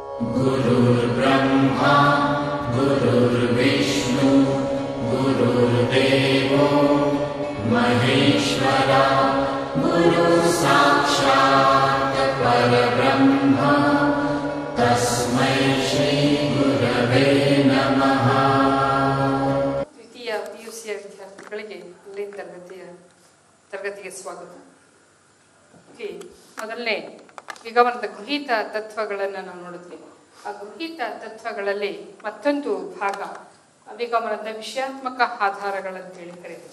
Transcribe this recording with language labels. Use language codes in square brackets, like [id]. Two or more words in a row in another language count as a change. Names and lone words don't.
[sa] गुरुर्ब्रह्मा गुरुर्विष्णु गुरुर्देवो महेश्वरा गुरु साक्षात् परब्रह्म तस्मै श्री गुरवे नमः। [kn] ದ್ವಿತೀಯ ಪಿಯುಸಿಯ ವಿದ್ಯಾರ್ಥಿಗಳಿಗೆ ಆನ್ಲೈನ್ ತರಗತಿಗೆ ಸ್ವಾಗತ. ಮೊದಲನೇ ವಿಗಮನದ ಗೃಹೀತ ತತ್ವಗಳನ್ನು ನಾವು ನೋಡಿದ್ವಿ. ಆ ಗೃಹೀತ ತತ್ವಗಳಲ್ಲಿ ಮತ್ತೊಂದು ಭಾಗ ವಿಗಮನದ ವಿಷಯಾತ್ಮಕ ಆಧಾರಗಳಂತೇಳಿ ಕರೀತೀವಿ.